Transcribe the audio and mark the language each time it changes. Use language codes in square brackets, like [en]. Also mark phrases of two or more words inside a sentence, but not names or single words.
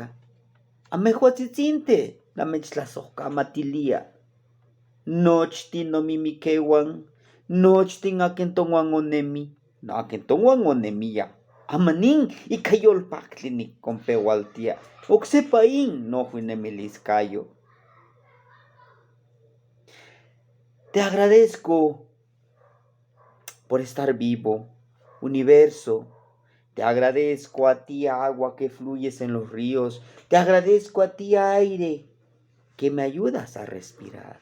[nah] Amehuatzitzinte namechtlasohkamatilia. Nochtin nomimikeuan, nochtin akin tonuan onemi, akin tonuan onemia. Amanin ika yolpaktli nikompeualtia, oksepa in nohuinemiliskayo. [es] Te agradezco por estar vivo, universo. Te agradezco a ti, agua que fluyes en los ríos. Te agradezco a ti, aire, que me ayudas a respirar.